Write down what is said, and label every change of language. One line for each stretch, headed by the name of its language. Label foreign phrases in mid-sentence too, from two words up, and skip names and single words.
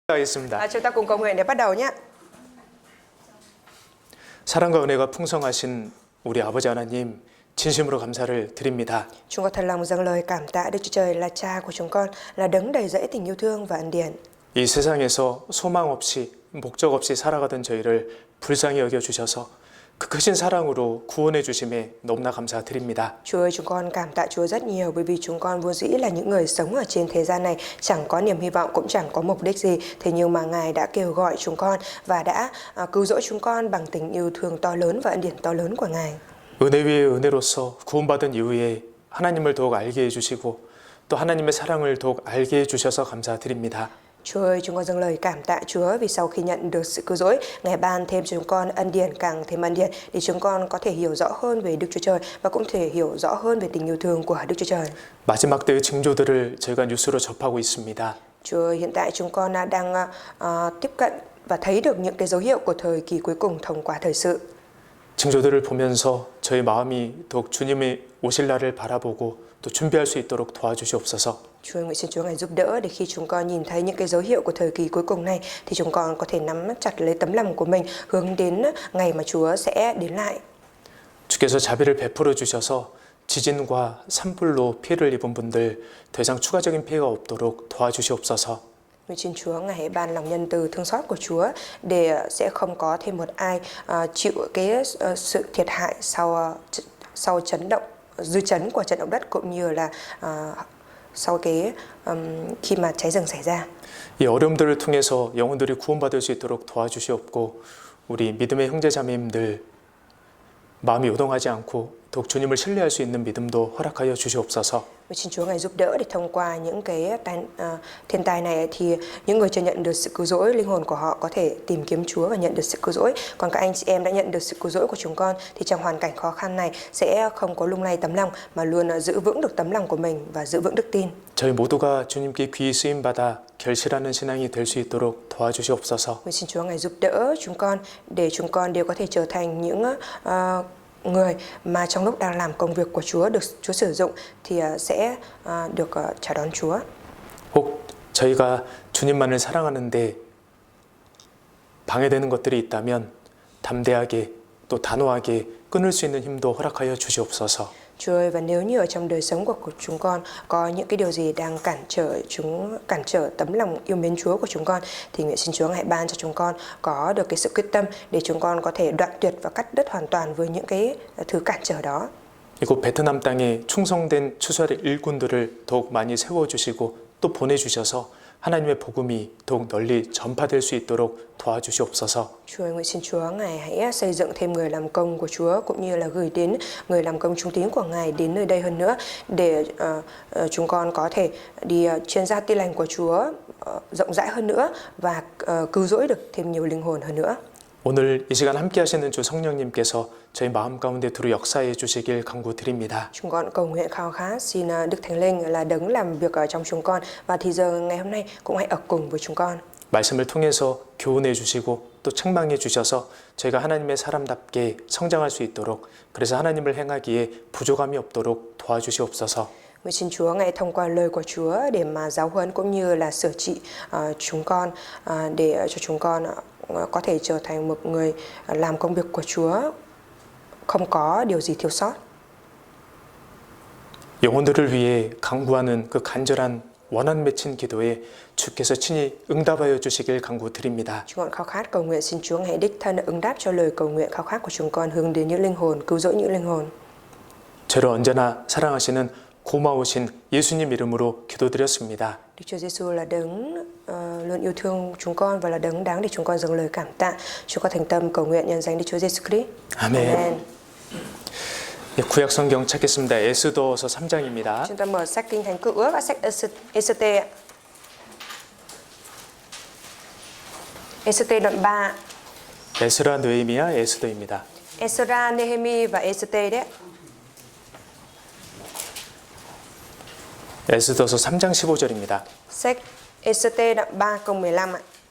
Korean: 하겠습니다.
Vietnamese: Chúng ta cùng cầu nguyện để bắt đầu nhé.
Korean: 사랑과 은혜가 풍성하신 우리 아버지 하나님, 진심으로 감사를 드립니다.
Vietnamese: Chúng con thật lòng dâng lời cảm tạ Đức Chúa Trời là Cha của chúng con, là đấng đầy dẫy tình yêu thương và ân điển.
Korean: 이 세상에서 소망 없이 목적 없이 살아가던 저희를 불쌍히 여겨 주셔서 그 크신 사랑으로 구원해 주심에 너무나 감사드립니다.
Vietnamese: Chúa ơi, chúng con cảm tạ Chúa rất nhiều bởi vì chúng con vốn dĩ là những người sống ở trên thế gian này, chẳng có niềm hy vọng cũng chẳng có mục đích gì. Thế nhưng mà Ngài đã kêu gọi chúng con và đã cứu rỗi chúng con bằng tình yêu thương to lớn và ân điển to lớn của Ngài.
Korean: 은혜 위에 은혜로서 구원받은 이후에 하나님을 더욱 알게 해주시고 또 하나님의 사랑을 더욱 알게 해주셔서 감사드립니다.
Vietnamese: Chúa ơi, chúng con dâng lời cảm tạ Chúa vì sau khi nhận được sự cứu rỗi, Ngài ban thêm cho chúng con ân điển càng thêm ân điển để chúng con có thể hiểu rõ hơn về Đức Chúa Trời và cũng thể hiểu rõ hơn về tình yêu thương của Đức Chúa Trời.
Korean: 마지막 때의 징조들을 저희가 뉴스로 접하고 있습니다.
Vietnamese: Chúa ơi, hiện tại chúng con đang tiếp cận và thấy được những cái dấu hiệu của thời kỳ cuối cùng thông qua thời sự.
Korean: 징조들을 보면서 저희 마음이 더욱 주님의 오실 날을 바라보고 또 준비할 수 있도록 도와주시옵소서.
Vietnamese: Chúa nguyện xin Chúa Ngài giúp đỡ để khi chúng con nhìn thấy những cái dấu hiệu của thời kỳ cuối cùng này thì chúng con có thể nắm chặt lấy tấm lòng của mình hướng đến ngày mà Chúa sẽ đến lại.
Korean: 주께서 자비를 베풀어 주셔서 지진과 산불로 피해를 입은 분들 더 이상 추가적인 피해가 없도록 도와주시옵소서.
Vietnamese: Nguyện xin Chúa Ngài hãy ban lòng nhân từ thương xót của Chúa để sẽ không có thêm một ai chịu cái sự thiệt hại sau chấn động, dư chấn của trận động đất cũng như là sau cái khi mà cháy rừng xảy ra.
Korean: 이 어려움들을 통해서 영혼들이 구원받을 수 있도록 도와주시옵고 우리 믿음의 형제자매님들 마음이 요동하지 않고 더욱 주님을 신뢰할 수 있는 믿음도 허락하여 주시옵소서.
Vietnamese: Xin Chúa Ngài giúp đỡ để thông qua những cái thiên tai này thì những người chưa nhận được sự cứu rỗi, linh hồn của họ có thể tìm kiếm Chúa và nhận được sự cứu rỗi. Còn các anh chị em đã nhận được sự cứu rỗi của chúng con thì trong hoàn cảnh khó khăn này sẽ không có lung lay tấm lòng mà luôn giữ vững được tấm lòng của mình và giữ vững đức tin.
Korean: 저희 모두가 주님께 귀히 쓰임 받아 결실하는 신앙이 될 수 있도록 도와주시옵소서.
Vietnamese: Xin Chúa Ngài giúp đỡ chúng con để chúng con đều có thể trở thành những người mà trong lúc đang làm công việc của Chúa được Chúa sử dụng thì sẽ được chào đón Chúa.
Korean: 혹 저희가 주님만을 사랑하는데 방해되는 것들이 있다면 담대하게 또 단호하게 끊을 수 있는 힘도 허락하여 주시옵소서.
Vietnamese: Chúa ơi, và nếu như ở trong đời sống của chúng con có những cái điều gì đang cản trở tấm lòng yêu mến Chúa của chúng con thì nguyện xin Chúa hãy ban cho chúng con có được cái sự quyết tâm để chúng con có thể đoạn tuyệt và cắt đứt hoàn toàn với những cái thứ cản trở đó.
Korean: 이곳 베트남 땅에 충성된 추수할 일꾼들을 더욱 많이 세워주시고 또 보내주셔서 하나님의 복음이 더욱 널리 전파될 수 있도록 도와주시옵소서.
Vietnamese: Chúa ơi, nguyện xin Chúa Ngài hãy xây dựng thêm người làm công của Chúa cũng như là gửi đến người làm công trung tín của Ngài đến nơi đây hơn nữa để chúng con có thể đi truyền ra tin lành của Chúa rộng rãi hơn nữa và cứu rỗi được thêm nhiều linh hồn hơn nữa.
Korean: 오늘 이 시간 함께 하시는 주 성령님께서 저희 마음 가운데 두루 역사해 주시길 간구드립니다.
Vietnamese: Chúng con cầu nguyện khao khát xin Đức Thánh Linh là đấng làm việc ở trong chúng con và thì giờ ngày hôm nay cũng hãy ở cùng với chúng con.
Korean: 말씀을 통해서 교훈해 주시고 또 책망해 주셔서 저희가 하나님의 사람답게 성장할 수 있도록 그래서 하나님을 행하기에 부족함이 없도록 도와주시옵소서.
Vietnamese: Nguyện xin Chúa Ngài thông qua lời của Chúa để mà giáo huấn cũng như là sửa trị chúng con để cho chúng con có thể trở thành một người làm công việc của Chúa không có điều gì thiếu sót.
Korean: 영혼들을 위해 간구하는 그 간절한 원한 맺힌 기도에 주께서 친히 응답하여 주시길 간구드립니다.
Vietnamese: Chúng con khao khát cầu nguyện xin Chúa Ngài đích thân ứng đáp cho lời cầu nguyện khao khát của chúng con hướng đến những linh hồn, cứu rỗi những linh hồn.
Korean: 저를 언제나 사랑하시는 고마우신 예수님 이름으로 기도드렸습니다.
Vietnamese: Đức Chúa Giêsu là đấng luôn yêu thương chúng con và là đấng đáng để chúng con dâng lời cảm tạ. Chúng con thành tâm cầu nguyện nhân danh Đức Chúa Giêsu Christ.
Korean: 아멘. 네, 구약 성경 찾겠습니다. 에스더서 3장입니다.
Vietnamese: Chúng ta mở sách Kinh Thánh Cựu Ước và sách Ê-sê-tê. Ê-sê-tê đoạn 3.
Korean: 에스라, 느헤미야, 에스더입니다.
Vietnamese: Ê-sê-ra, Nê-hê-mi và Ê-sê-tê đấy.
Korean: 에스더서 3장 15절입니다.
Vietnamese: Sách Ê-sê-tê đoạn 3 câu 15 ạ.